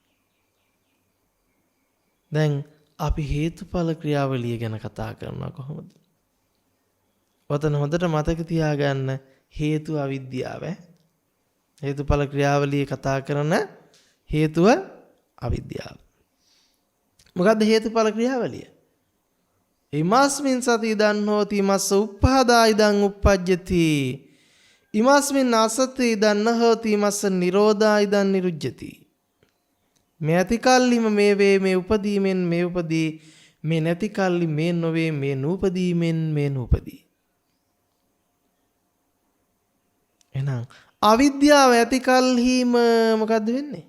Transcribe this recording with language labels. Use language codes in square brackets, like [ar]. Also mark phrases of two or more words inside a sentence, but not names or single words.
[si] දැන් අපි හේතුඵල ක්‍රියාවලිය ගැන කතා කරනවා කොහොමද? ඔතන හොඳට මතක තියාගන්න හේතුව අවිද්‍යාව. හේතුඵල ක්‍රියාවලිය කතා කරන හේතුව අවිද්‍යාව. මොකද්ද හේතුඵල ක්‍රියාවලිය? [pi] ඉමස්මින් සති ඉදන් හෝති මස්ස උප්පාදා ඉදන් උප්පජ්ජති ඉමස්මින් අසති ඉදන් නහෝති මස්ස නිරෝධා ඉදන් නිරුජ්ජති. [si] මේ ඇති කල්ලිම මේ වේ මේ උපදීමෙන් මේ උපදී මේ නැති කල්ලි මේ නොවේ මේ නූපදීමෙන් මේ නූපදී. එහෙනම් අවිද්‍යාව ඇති කල්හිම මොකද්ද වෙන්නේ?